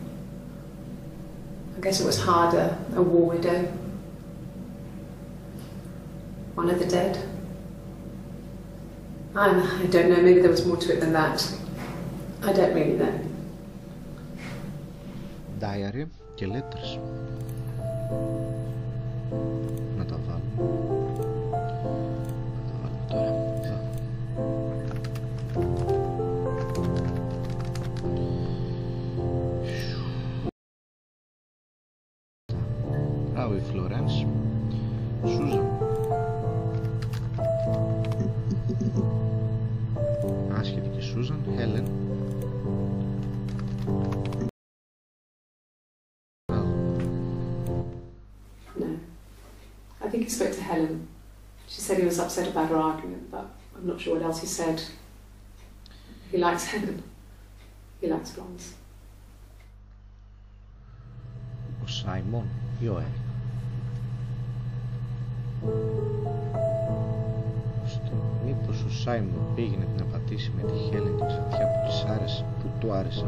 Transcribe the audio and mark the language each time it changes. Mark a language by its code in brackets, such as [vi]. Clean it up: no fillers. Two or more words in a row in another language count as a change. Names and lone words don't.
[en] I guess it was harder, a war widow. One of the dead. I don't know, maybe there was more to it than that. I don't really know. Diary και letters. [el] Να τα βάλουμε. Τώρα. Εδώ. Μπράβο η Φλωρένς. Σούζαν. Άσχετη και Σούζαν. Χέλεν. [en] I think he spoke to Helen. She said he was upset about her argument, but I'm not sure what else he said. He likes Helen. He likes blondes. [el] Ο Σάιμον ή ο Έρικ? Μήπως ο Σάιμον πήγαινε να πατήσει με τη Χέλεν την ξαφιά που του άρεσε.